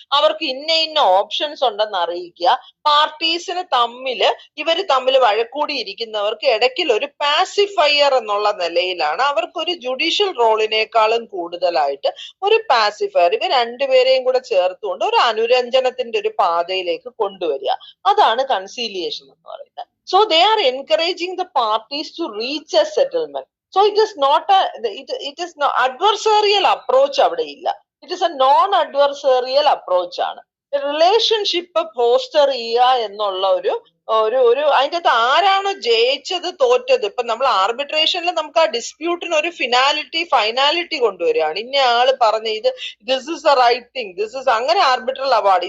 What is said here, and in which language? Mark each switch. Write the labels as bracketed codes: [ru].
[ml] അവർക്ക് ഇന്ന ഓപ്ഷൻസ് ഉണ്ടെന്ന് അറിയിക്കുക. പാർട്ടീസിന് ഇവര് തമ്മിൽ വഴക്കൂടിയിരിക്കുന്നവർക്ക് ഇടയ്ക്കിൽ ഒരു പാസിഫയർ എന്നുള്ള നിലയിലാണ് അവർക്കൊരു ജുഡീഷ്യൽ റോളിനേക്കാളും കൂടുതലായിട്ട് ഒരു പാസിഫയർ ഇവർ രണ്ടുപേരെയും കൂടെ ചേർത്തുകൊണ്ട് ഒരു അനുരഞ്ജനത്തിന്റെ ഒരു പാതയിലേക്ക് കൊണ്ടുവരിക. അതാണ് കൺസീലിയേഷൻ എന്ന് പറയുന്നത്. [en] So they are encouraging the parties to reach a settlement. So it is not it is no adversarial approach [ml] അവിടെ ഇല്ല. [en] It is a non-adversarial approach ആണ്. [ml] റിലേഷൻഷിപ്പ് ഫോസ്റ്റർ ചെയ്യുക എന്നുള്ള ഒരു അതിൻ്റെ അകത്ത് ആരാണോ ജയിച്ചത് തോറ്റത്. ഇപ്പൊ നമ്മൾ ആർബിട്രേഷനിൽ നമുക്ക് ആ ഡിസ്പ്യൂട്ടിന് ഒരു ഫൈനാലിറ്റി കൊണ്ടുവരികയാണ്. ഇന്ന ആള് പറഞ്ഞ [en] this is a right thing, this is [ml] അങ്ങനെ ആർബിട്രൽ അവാർഡ്.